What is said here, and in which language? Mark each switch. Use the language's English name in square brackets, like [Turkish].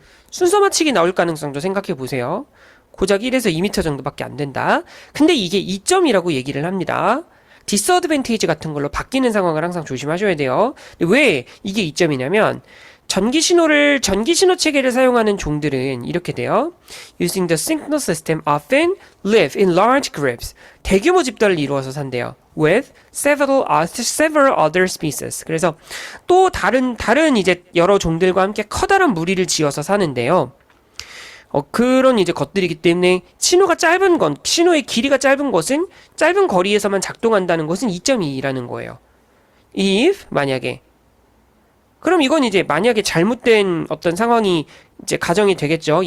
[Korean] 순서 맞추기 나올 가능성도 생각해 보세요. 고작 1에서 2m 정도밖에 안 된다. 근데 이게 2점이라고 얘기를 합니다. 디스어드밴티지 같은 걸로 바뀌는 상황을 항상 조심하셔야 돼요. 왜 이게 2점이냐면 전기 신호 체계를 사용하는 종들은 이렇게 돼요. [English] Using the signal system often live in large groups. [Korean] 대규모 집단을 이루어서 산대요. [English] With several other species. [Korean] 그래서 또 다른 이제 여러 종들과 함께 커다란 무리를 지어서 사는데요. 그런 이제 것들이기 때문에 신호의 길이가 짧은 것은 짧은 거리에서만 작동한다는 것은 2.2라는 거예요. If 만약에 그럼 이건 이제 만약에 잘못된 어떤 상황이 이제 가정이 되겠죠.